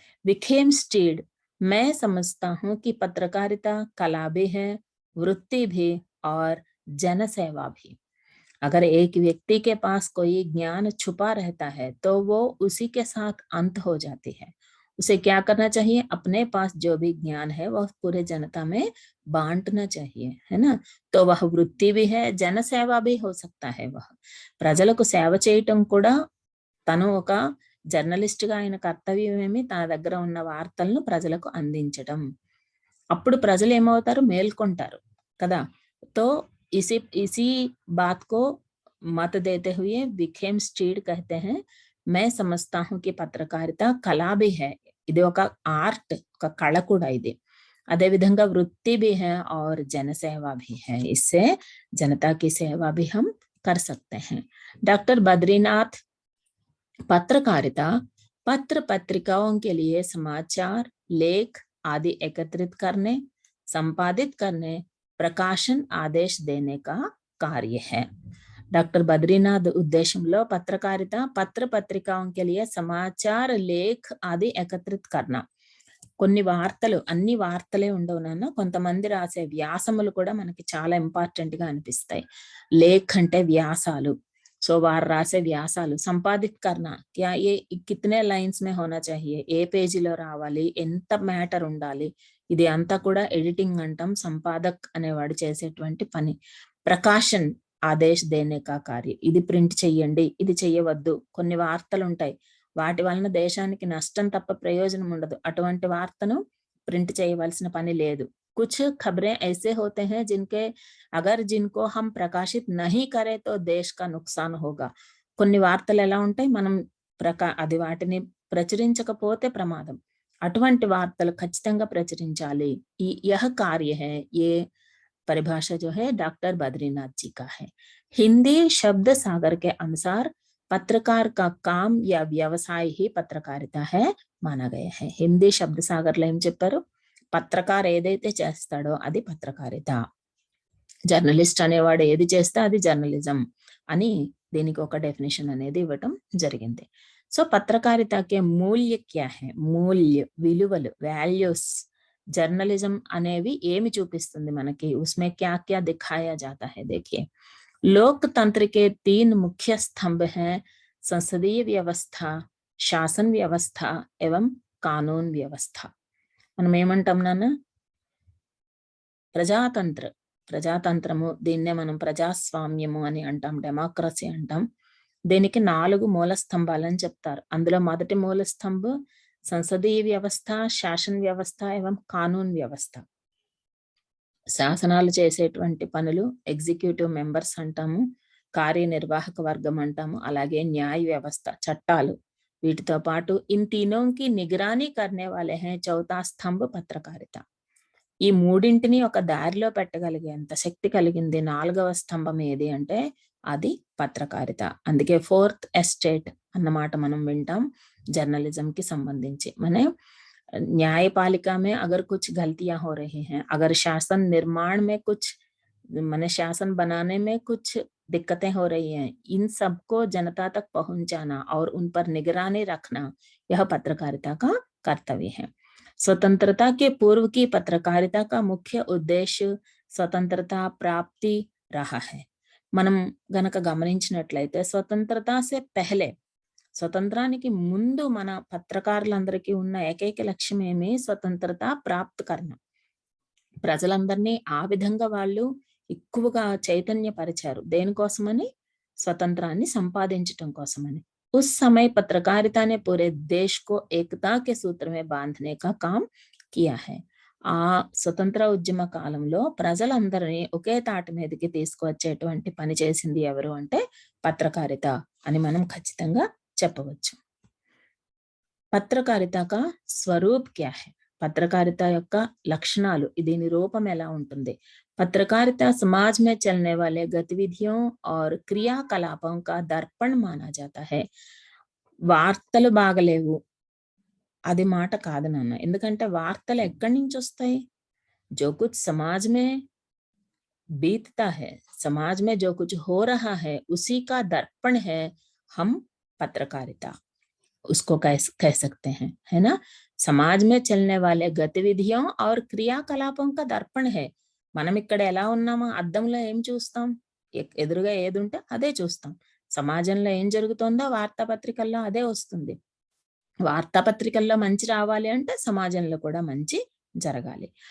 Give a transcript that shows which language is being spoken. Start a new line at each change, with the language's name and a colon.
Hindi: విఖేమ్ steed, मै समझता हूं कि पत्रकारिता कला भी है, वृत्ति भी और जनसेवा भी। अगर एक व्यक्ति के पास कोई ज्ञान छुपा रहता है तो वो उसी के साथ अंत हो जाती है। उसे क्या करना चाहिए, अपने पास जो भी ज्ञान है वह पूरे जनता में बांटना चाहिए, है ना। तो वह वृत्ति भी है, जन सेवा भी हो सकता है।
Telugu: वह ప్రజలకు సేవ చేయటం కూడా తను ఒక జర్నలిస్ట్ గా ఆయన కర్తవ్యమేమి తన దగ్గర ఉన్న వార్తలను ప్రజలకు అందించడం. అప్పుడు ప్రజలు ఏమవుతారు, మేల్కొంటారు కదా.
Hindi: तो इसी बात को मत देते हुए विखेम स्टीड कहते हैं, मैं समझता हूं कि पत्रकारिता कला भी है,
Telugu: ఇది ఒక ఆర్ట్, ఒక కళ కూడా ఇది. అదే విధంగా వృత్తి
Hindi: भी है और जनसेवा भी है, इससे जनता की सेवा भी हम कर सकते हैं। डॉक्टर बद्रीनाथ, पत्रकारिता पत्र पत्रिकाओं के लिए समाचार, लेख आदि एकत्रित करने, संपादित करने, प्रकाशन आदेश देने का कार्य है। डॉक्टर बद्रीनाथ उद्देश्యంలో పత్రకారిత పత్ర పత్రికాओं के लिए समाचार, लेख आदि एकत्रित करना.
Telugu: కొన్ని వార్తలు, అన్ని వార్తలే ఉండవు నాన్న, కొంతమంది రాసే వ్యాసములు కూడా మనకి చాలా ఇంపార్టెంట్ గా అనిపిస్తాయి. లేఖ అంటే వ్యాసాలు, సో వారు రాసే వ్యాసాలు.
Hindi: సంపాదిత్ కర్ణ, క్యా ఏ కితనే లైన్స్ మే హోనా చాహియే,
Telugu: ఏ పేజీలో రావాలి, ఎంత మ్యాటర్ ఉండాలి, ఇది అంతా కూడా ఎడిటింగ్ అంటాం. సంపాదక్ అనేవాడు చేసేటువంటి పని.
Hindi: ప్రకాశన్ ఆదేశ్ దేనే కా కార్య,
Telugu: ఇది ప్రింట్ చెయ్యండి, ఇది చెయ్యవద్దు. కొన్ని వార్తలు ఉంటాయి, వాటి వలన దేశానికి నష్టం తప్ప ప్రయోజనం ఉండదు, అటువంటి వార్తను ప్రింట్ చేయవలసిన పని లేదు.
Hindi: कुछ खबरें ऐसे होते हैं जिनको हम प्रकाशित नहीं करें तो देश का नुकसान होगा.
Telugu: కొన్ని వార్తలు ఎలా ఉంటాయి, మనం అది వాటిని ప్రచురించకపోతే ప్రమాదం. అటువంటి వార్తలు ఖచ్చితంగా ప్రచురించాలి.
Hindi: यह कार्य है, ये परिभाषा जो है डॉक्टर बद्रीनाथ जी का है. हिंदी शब्द सागर के अनुसार पत्रकार का काम या व्यवसाय ही पत्रकारिता है माना गया है.
Telugu: हिंदी शब्द सागर లో ఏం చెప్పారు, పత్రకార్ ఏదైతే చేస్తాడో అది పత్రకారిత, జర్నలిస్ట్ అనేవాడు ఏది చేస్తే అది జర్నలిజం అని దీనికి ఒక డెఫినేషన్ అనేది ఇవ్వటం జరిగింది.
Hindi: సో పత్రకారితకే మూల్య క్యా హై,
Telugu: మూల్య విలువలు, వాల్యూస్, జర్నలిజం అనేవి ఏమి చూపిస్తుంది మనకి,
Hindi: ఉస్మే క్యా క్యా దిఖాయా జాతా హై. देखिए, लोकतंत्र के 3 मुख्य स्तंभ हैं, संसदीय व्यवस्था, शासन व्यवस्था एवं कानून व्यवस्था.
Telugu: మనం ఏమంటాం నాన్న, ప్రజాతంత్రము, దీన్నే మనం ప్రజాస్వామ్యము అని అంటాం, డెమోక్రసీ అంటాం. దీనికి 4 మూల స్తంభాలని చెప్తారు. అందులో మొదటి మూల స్తంభ సంసదీయ వ్యవస్థ, శాసన వ్యవస్థ ఏవం కానూన్ వ్యవస్థ. శాసనాలు చేసేటువంటి పనులు ఎగ్జిక్యూటివ్ మెంబర్స్ అంటాము, కార్యనిర్వాహక వర్గం అంటాము, అలాగే న్యాయ వ్యవస్థ చట్టాలు. వీటితో పాటు ఇన్
Hindi: तीनों की निगरानी करने वाले हैं चौथा स्तंभ పత్రకారిత.
Telugu: ఈ మూడింటిని ఒక దారిలో పెట్టగలిగేంత శక్తి కలిగింది నాలుగవ స్తంభం ఏది అంటే అది పత్రకారిత. అందుకే ఫోర్త్ ఎస్టేట్ అన్నమాట మనం వింటాం
Hindi: जर्नलिज्म की
Telugu: संबंधिंచి.
Hindi: माने न्यायपालिका में अगर कुछ गलतियां हो रही हैं, अगर शासन निर्माण में कुछ माने शासन बनाने में कुछ दिक्कतें हो रही हैं, इन सबको जनता तक पहुंचाना और उन पर निगरानी रखना यह पत्रकारिता का कर्तव्य है. स्वतंत्रता के पूर्व की पत्रकारिता का मुख्य उद्देश्य स्वतंत्रता प्राप्ति रहा है.
Telugu: మనం గనక గమనించినట్లయితే
Hindi: స్వతంత్రత से पहले
Telugu: స్వతంత్రానికి ముందు మన పత్రకారులందరికీ ఉన్న ఏకైక లక్ష్యం ఏమి స్వతంత్రత ప్రాప్తికరణ. ప్రజలందరినీ ఆ విధంగా వాళ్ళు ఎక్కువగా చైతన్యపరిచారు. దేనికోసమని? స్వతంత్రాన్ని సంపాదించటం కోసమని.
Hindi: उस समय पत्रकारिता ने पूरे देश को एकता के सूत्र में बांधने का काम किया है.
Telugu: ఆ స్వతంత్ర ఉద్యమ కాలంలో ప్రజలందరినీ ఒకే తాటి మీదకి తీసుకువచ్చేటువంటి పని చేసింది ఎవరు అంటే పత్రకారిత అని మనం ఖచ్చితంగా చెప్పవచ్చు.
Hindi: పత్రకారిత का स्वरूप क्या है?
Telugu: పత్రకారిత యొక్క లక్షణాలు, దీని రూపం ఎలా ఉంటుంది?
Hindi: पत्रकारिता समाज में चलने वाले गतिविधियों और क्रियाकलापों का दर्पण माना जाता है.
Telugu: వార్తలు బాగలేవు అది మాట కాదు నాన్న. ఎందుకంటే వార్తలు ఎక్కడి నుంచి వస్తాయి?
Hindi: जो कुछ समाज में बीतता है, समाज में जो कुछ हो रहा है, उसी का दर्पण है हम पत्रकारिता उसको कह सकते हैं, है ना. समाज में चलने वाले गतिविधियों और क्रियाकलापों का दर्पण है.
Telugu: మనం ఇక్కడ ఎలా ఉన్నామో అద్దంలో ఏం చూస్తాం? ఎదురుగా ఏది ఉంటే అదే చూస్తాం. సమాజంలో ఏం జరుగుతుందో వార్తాపత్రికల్లో అదే వస్తుంది. వార్తాపత్రికల్లో మంచి రావాలి అంటే సమాజంలో కూడా మంచి జరగాలి.